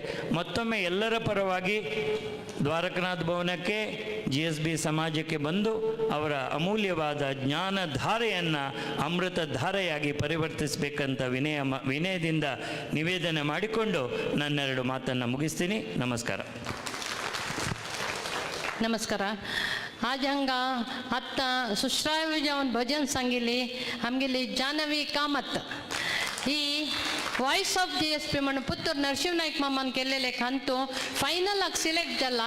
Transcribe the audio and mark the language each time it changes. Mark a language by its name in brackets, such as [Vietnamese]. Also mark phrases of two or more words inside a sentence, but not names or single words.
[Kannada] ಮತ್ತೊಮ್ಮೆ ಎಲ್ಲರ ಪರವಾಗಿ ದ್ವಾರಕನಾಥ ಭವನಕ್ಕೆ, GSB ಸಮಾಜಕ್ಕೆ ಬಂದು ಅವರ ಅಮೂಲ್ಯವಾದ ಜ್ಞಾನ ಧಾರೆಯನ್ನು ಅಮೃತ ಧಾರೆಯಾಗಿ ಪರಿವರ್ತಿಸಬೇಕಂತ ವಿನಯದಿಂದ ನಿವೇದನೆ ಮಾಡಿಕೊಂಡು ನನ್ನೆರಡು ಮಾತನ್ನು ಮುಗಿಸ್ತೀನಿ. ನಮಸ್ಕಾರ. [Konkani] नमस्कार. आज हंगा आत्ता सुश्राव्य जाऊन भजन सांगिली आमगेली जानवी कामत ही वॉइस ऑफ GSP म्हणून पुत्र नरसिंह नाईक मामान केलेले खांतो [English] final select [Konkani] जाला.